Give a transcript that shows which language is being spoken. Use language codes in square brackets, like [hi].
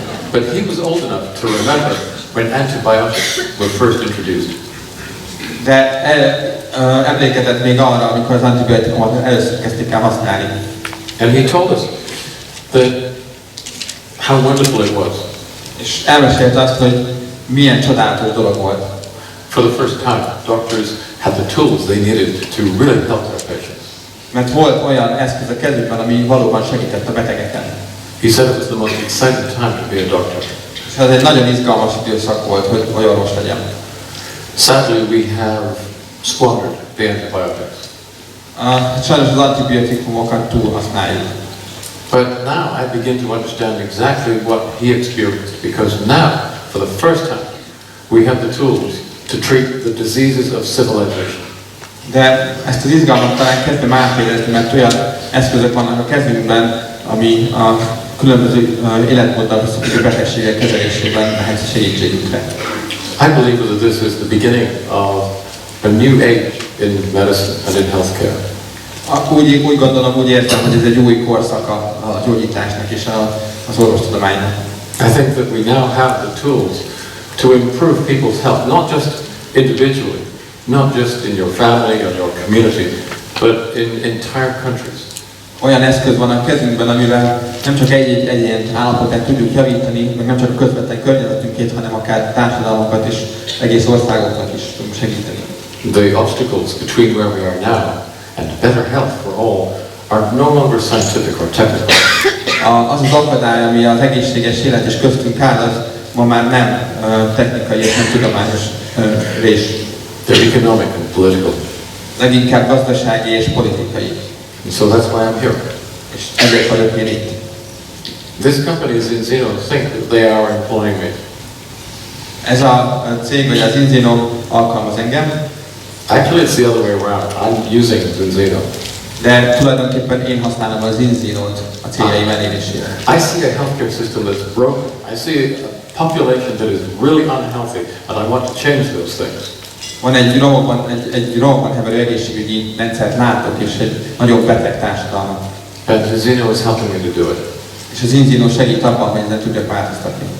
[en] But he was old enough to remember when antibiotics were first introduced. [hu] De emlékezett még arra, amikor az antibiotikumot először kezdték el használni. [en] And he told us that how wonderful it was. [hu] És elmesélte azt, hogy milyen csodálatos dolog volt. [en] For the first time, doctors had the tools they needed to really help their patients. [hu] mert volt olyan eszköz a kezükben, ami valóban segített a betegeken. [en] He said it was the most exciting time to be a doctor. [hu] És ez egy nagyon izgalmas időszak volt, hogy orvos legyen. [en] Sadly, we have squandered the antibiotics. [hu] Sajnos az antibiotikumokat túl használjuk. [en] But now I begin to understand exactly what he experienced, because now, for the first time, we have the tools to treat the diseases of civilization. [hu] De ezt az izgalmat talán kezdem átférezni, mert olyan eszközök vannak a kezünkben, ami a különböző életmóddal összefüggő betegségek kezelésében lehet segítségünkre. [en] I believe that this is the beginning of a new age in medicine and in healthcare. [hu] Úgy gondolom, úgy érzem, hogy ez egy új korszak a gyógyításnak és az orvostudománynak. [en] I think that we now have the tools to improve people's health, not just individually, not just in your family or your community, but in entire countries. [hu] Olyan eszköz van a kezünkben, amivel nem csak egy egyén állapotát tudjuk javítani, meg nem csak közvetlen környezetünkét, hanem akár társadalmakat és egész országokat is tudunk segíteni. [en] The obstacles between where we are now and better health for all are no longer scientific or technical. [hu] Az az akadály, ami az egészséges élet és köztünk áll, az ma már nem technikai és nem tudományos rés. [en] They're economic and political. [hu] Leginkább gazdasági és politikai. [en] And so that's why I'm here. [hu] És ezért vagyok én itt. [en] This company, Zinzino, think that they are employing me. [hu] Ez a cég, vagy az Zinzino alkalmaz engem. [en] Actually, it's the other way around. I'm using Zinzino. [hu] De tulajdonképpen én használom a Zinzinót a céljaim elérésére. [en] I see a healthcare system that's broken. I see a population that is really unhealthy, and I want to change those things. [hu] Van egy romokban heverő egészségügyi rendszert látok, és egy nagyon beteg társadalmat. [en] And Zinzino is helping me to do it. [hu] És az Zinzino segít abban, hogy ezen tudjak változtatni.